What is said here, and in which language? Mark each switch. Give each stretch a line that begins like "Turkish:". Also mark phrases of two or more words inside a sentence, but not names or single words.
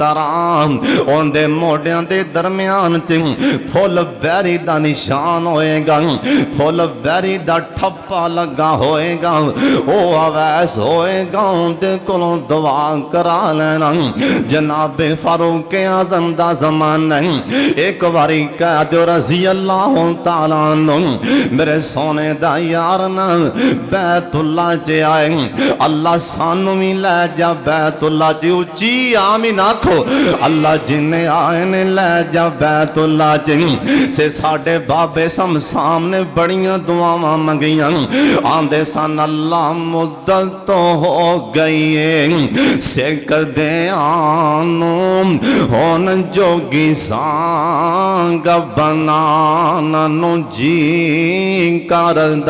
Punjabi: طرح انکے موڈھیاں دے درمیان چ پھل بیری دا نشان ہوئے گا، پھل بیری دا ٹھپا لگا ہوئے گا. او اویس ہوئے گا، انکے کولوں دعا کرا لینا. جنابِ فاروق اعظم دا زمانہ، ایک باری کہہ دو
Arabic: رضي الله تعالى عنه,
Punjabi: میرے سوہنے دا یار نہ بیت اللہ چ آئے، اللہ سانوں بھی لے جا بیت اللہ چ، اچی آمین آکھو. اللہ جنے آئے نے لے جا بیت اللہ چ. سے ساڈے بابے شمشام نے بڑیاں دعاواں منگیاں، آندے سن اللہ مدت تو ہو گئی ہے، سکھ دے آنوں ہن جوگی سانگ بنانا جی کردا.